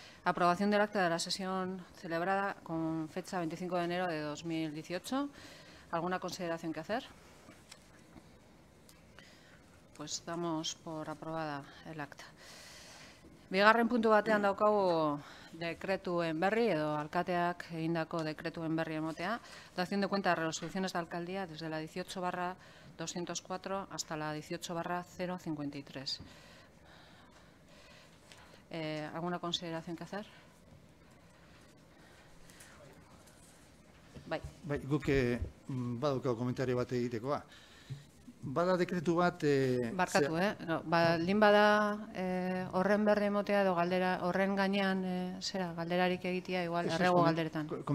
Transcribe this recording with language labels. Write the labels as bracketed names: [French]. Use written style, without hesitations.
[Spanish] Aprobación del acta de la sesión celebrada con fecha 25 de enero de 2018. ¿Alguna consideración que hacer? Pues damos por aprobada el acta. [Basque] Bigarren puntu batean daukagu dekretuen berri edo alkateak egindako dekretuen berri emotea. [Spanish] Dación de cuenta de resoluciones de alcaldía desde la 18/204 hasta la 18/053. ¿Alguna consideración que hacer? [Basque] Bai, guk badaukago komentario bat egitekoa. Bada dekretu bat... Barkatu, baldin bada horren berri emotea edo galdera, horren gainean galderarik egitea, igual, errego galderetan.